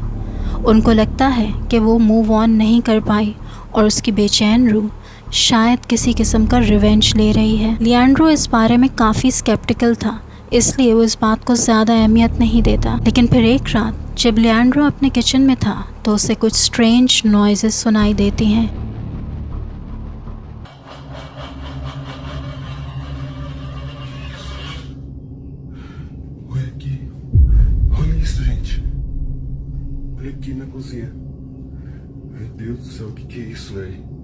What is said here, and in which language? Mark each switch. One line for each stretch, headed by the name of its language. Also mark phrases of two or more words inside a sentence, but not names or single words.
Hindi: उनको लगता है कि वो
English: move on
Hindi: नहीं कर पाई और उसकी बेचैन रूह शायद किसी किस्म का रिवेंज ले रही है। लिएंड्रो इस बारे में काफ़ी स्केप्टिकल था, इसलिए वो इस बात को ज़्यादा अहमियत नहीं देता। लेकिन फिर एक रात जब लिएंड्रो अपने किचन में था तो उसे कुछ
English: strange noises
Hindi: सुनाई देती हैं।
Portuguese: Olha aqui. Olha isso, gente. Olha aqui na cozinha. Meu Deus do céu, o que é isso, velho?